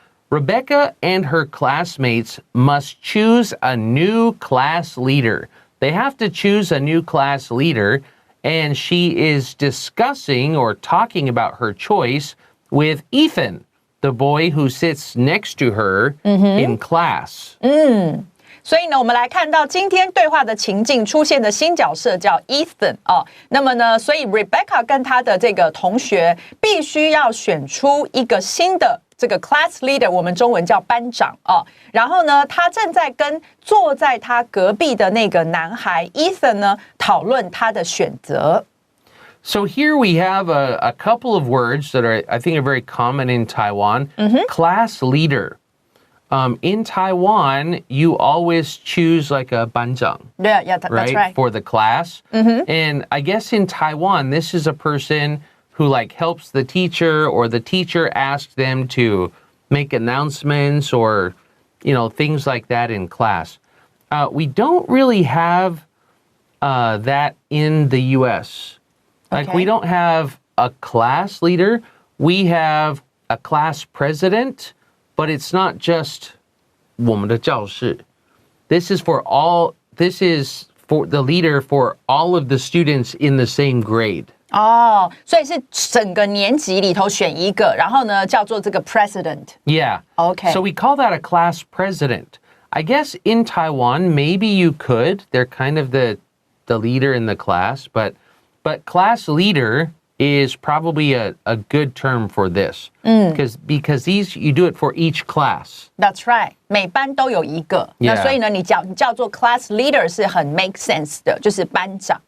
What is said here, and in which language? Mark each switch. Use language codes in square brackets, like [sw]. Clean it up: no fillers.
[en] Rebecca and her classmates must choose a new class leader. They have to choose a new class leader, and she is discussing or talking about her choice with Ethan, the boy who sits next to her in class. [zh] 所以呢，我们来看到今天对话的情境出现的新角色叫 Ethan 哦。那么呢，所以 Rebecca 跟她的这个同学必须要选出一个新的这个 class leader， 我们中文叫班长哦。然后呢，他正在跟坐在他隔壁的那个男孩 Ethan 呢讨论他的选择。 [en] So here we have a couple of words that I think are very common in Taiwan. Class leader. In Taiwan, you always choose like a 班长. Yeah, that's right. For the class. And I guess in Taiwan, this is a person who helps the teacher, or the teacher asks them to make announcements or, things like that in class. We don't really have that in the U.S. We don't have a class leader. We have a class president. But it's not just [zh] 我们的教室. [en] This is for the leader for all of the students in the same grade. [zh] 哦，所以是整个年级里头选一个，然后呢叫做这个 president. [en] Yeah. Okay. So we call that a class president. I guess in Taiwan, maybe you could. They're kind of the leader in the class, but class leader is probably a good term for this. Because these, you do it for each class. That's right. [zh] 每班都有一个。 [en] Yeah. [zh] 那所以呢，你叫做 class leader 是很 [en] make sense [zh] 的，就是班长。